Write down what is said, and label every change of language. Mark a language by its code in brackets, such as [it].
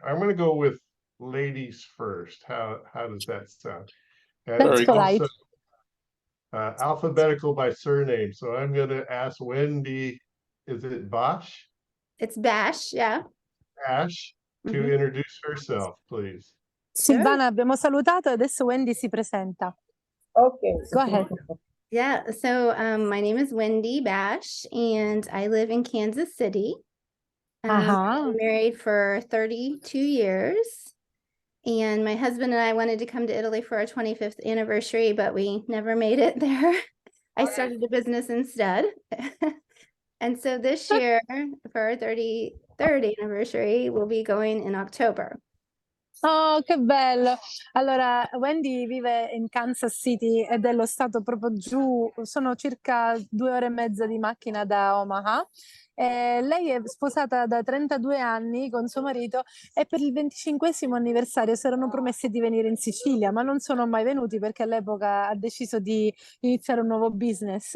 [en] I'm going to go with ladies first. How does that sound? And That's polite. also, alphabetical by surname. So I'm going to ask Wendy, is it Bosch? It's Bash, yeah. Bash, to introduce herself, please. [it] Silvana, abbiamo salutato, adesso Wendy si presenta. [en] Okay. Go ahead. Yeah, so my name is Wendy Bash, and I live in Kansas City. I'm married for 32 years, and my husband and I wanted to come to Italy for our 25th anniversary, but we never made it there. I started a business instead. And so this year, for our 33rd anniversary, we'll be going in October. [it] Oh, che bello! Allora, Wendy vive in Kansas City ed è lo stato proprio giù, sono circa 2 ore e mezza di macchina da Omaha. Lei è sposata da 32 anni con suo marito e per il 25esimo anniversario si erano promessi di venire in Sicilia, ma non sono mai venuti perché all'epoca ha deciso di iniziare un nuovo business.